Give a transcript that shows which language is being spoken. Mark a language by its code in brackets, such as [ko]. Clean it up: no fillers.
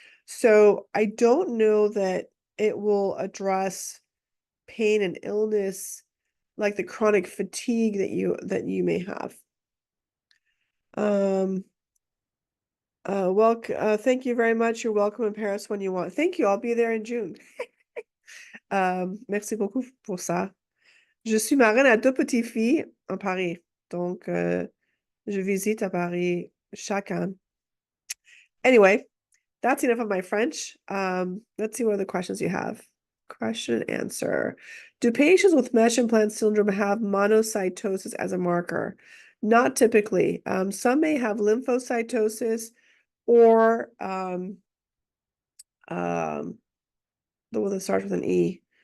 [en] So I don't know that it will address pain and illness like the chronic fatigue that you may have. Thank you very much. You're welcome in Paris when you want. Thank you. I'll be there in June. [fr] Merci beaucoup pour ça. Je suis marraine à deux petites filles en Paris. Donc, je visite à Paris chaque an. [en] Anyway, that's enough of my French. Let's see what other questions you have. Question and answer. Do patients with mesh implant syndrome have monocytosis as a marker? Not typically. Some may have lymphocytosis or the one that starts with an E.